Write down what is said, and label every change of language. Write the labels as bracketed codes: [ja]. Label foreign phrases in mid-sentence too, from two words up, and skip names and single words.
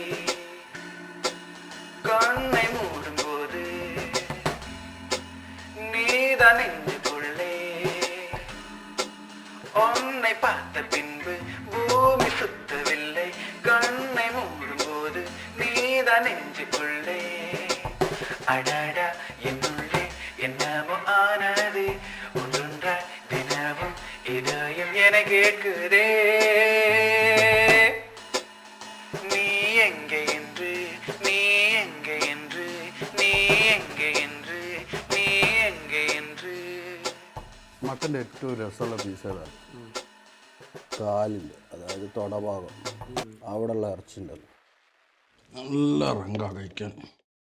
[ta] கண்ணை மூடும்போது நீதான் நெஞ்சுக்குள்ளே உன்னை பார்த்த பின்பு பூமி சுத்தவில்லை கண்ணை மூடும்போது நீதான் நெஞ்சுக்குள்ளே அடடா என்னுள்ளே என்னமோ ஆனது ஒன்றொன்றாய் தினமும் இதயம் என கேட்குதே நீ எங்கே என்று நீ எங்கே என்று நீ எங்கே என்று நீ எங்கே என்று [ml] മട്ടൻ്റെ ഏറ്റവും രസമുള്ള പീസ് ഏതാണ് കാലിൻ്റെ അതായത് തൊടഭാഗം അവിടെയുള്ള ഇറച്ചി ഉണ്ടല്ലോ നല്ല റങ്കാ കഴിക്കാൻ